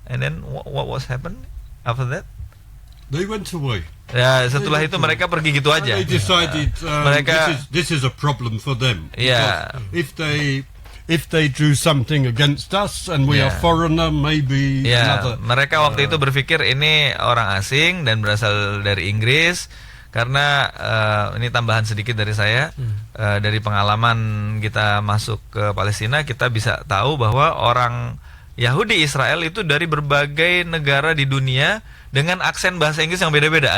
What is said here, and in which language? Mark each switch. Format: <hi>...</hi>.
<en>And then what was happened after that? They went away.</en> <id>Ya, setelah itu mereka pergi gitu aja.</id> <en>They decided</en> <id>mereka</id> <en>this is a problem for them. Yeah. If they do something against us and we are foreigner, maybe another.</en> <id>Mereka waktu itu berpikir ini orang asing dan berasal dari Inggris. Karena ini tambahan sedikit dari saya, dari pengalaman kita masuk ke Palestina, kita bisa tahu bahwa orang Yahudi Israel itu dari berbagai negara di dunia dengan aksen bahasa Inggris yang beda-beda.</id>